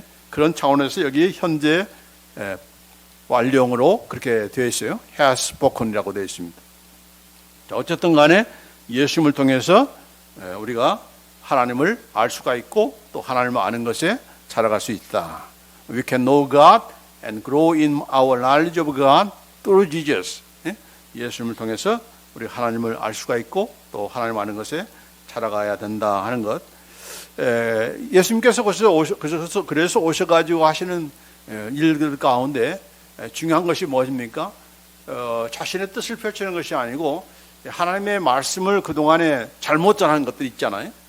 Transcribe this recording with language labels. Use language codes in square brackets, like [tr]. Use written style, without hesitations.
[ko] 그런 차원에서 여기 현재 완료형으로 그렇게 되어 있어요. [en] has spoken [ko] 이라고 되어 있습니다. 어쨌든 간에 예수님을 통해서 우리가 하나님을 알 수가 있고 또 하나님을 아는 것에 자라갈 수 있다. [en] We can know God and grow in our knowledge of God through Jesus. [ko] 예수님을 통해서 우리 하나님을 알 수가 있고 또 하나님을 아는 것에 자라가야 된다 하는 것. 예수님께서 그래서 오셔가지고 하시는 일들 가운데 중요한 것이 무엇입니까? 자신의 뜻을 펼치는 것이 아니고 하나님의 말씀을 그동안에 잘못 전하는 것들 있잖아요.